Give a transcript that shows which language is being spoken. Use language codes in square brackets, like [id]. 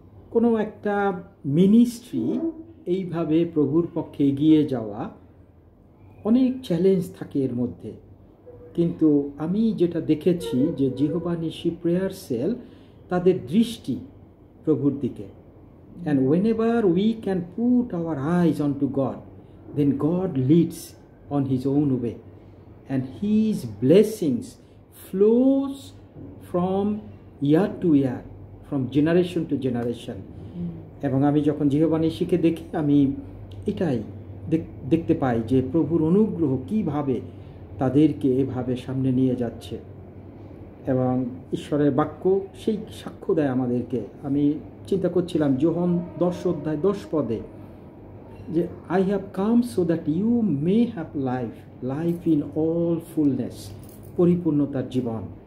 [bn] কোনো একটা মিনিস্ট্রি এইভাবে প্রভুর পক্ষে এগিয়ে যাওয়া, অনেক চ্যালেঞ্জ থাকে এর মধ্যে, কিন্তু আমি যেটা দেখেছি যে জিহোবা নিশি প্রেয়ার সেল, তাদের দৃষ্টি প্রভুর দিকে। [en] And whenever we can put our eyes onto God, then God leads on His own way, and His blessings flows from year to year, from generation to generation. [bn] এবং আমি যখন Jehovah নিশিকে দেখি, আমি এটাই দেখতে পাই যে প্রভুর অনুগ্রহ কিভাবে তাদেরকে এভাবে সামনে নিয়ে যাচ্ছে, এবং ঈশ্বরের বাক্য সেই সাক্ষ্য দেয় আমাদেরকে। আমি চিন্তা করছিলাম যোহন 10 অধ্যায় 10 পদে যে [en] I have come so that you may have life in all fullness, [bn] পরিপূর্ণতার Jibon.